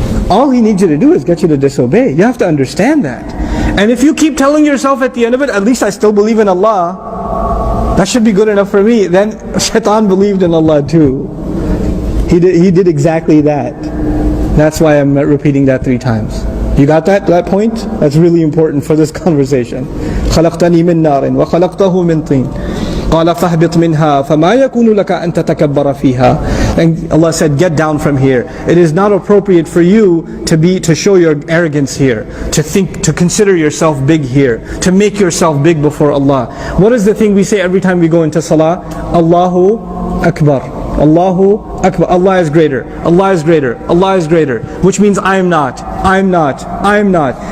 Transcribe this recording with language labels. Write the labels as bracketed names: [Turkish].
[English] All he needs you to do is get you to disobey. You have to understand that. And if you keep telling yourself at the end of it, at least I still believe in Allah, that should be good enough for me, then shaitan believed in Allah too. He did exactly that. That's why I'm repeating that 3 times. You got that point? That's really important for this conversation. [Arabic] خَلَقْتَنِي مِن نَارٍ وَخَلَقْتَهُ مِن طِينٍ قال فاهبط منها فما يكون لك أن تتكبر فيها. [English] And Allah said, get down from here. It is not appropriate for you to show your arrogance here, to consider yourself big here, to make yourself big before Allah. What is the thing we say every time we go into salah? Allahu Akbar. Allahu Akbar. Allah is greater. Allah is greater. Allah is greater. Which means I am not. I am not. I am not.